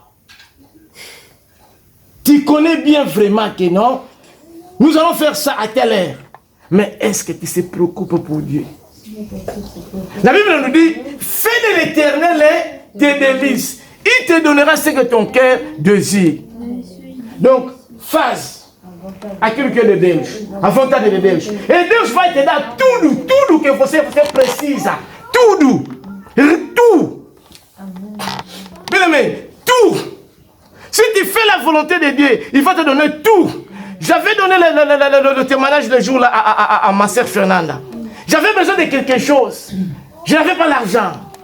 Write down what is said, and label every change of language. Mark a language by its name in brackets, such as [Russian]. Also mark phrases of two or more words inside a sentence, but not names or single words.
[French] Tu connais bien vraiment que non? Nous allons faire ça à telle heure. Mais est-ce que tu te préoccupes pour Dieu? La Bible nous dit, fais de l'Éternel tes délices. Il te donnera ce que ton cœur désire. Donc, [Portuguese] faz aquilo que é de Deus, a vontade de Deus. E Deus vai te dar tudo que você precisa. Tudo. [French] Bien aimé, tout. Si tu fais la volonté de Dieu, il va te donner tout. J'avais donné le témoignage le jour là à ma sœur Fernanda. J'avais besoin de quelque chose. Je n'avais pas l'argent.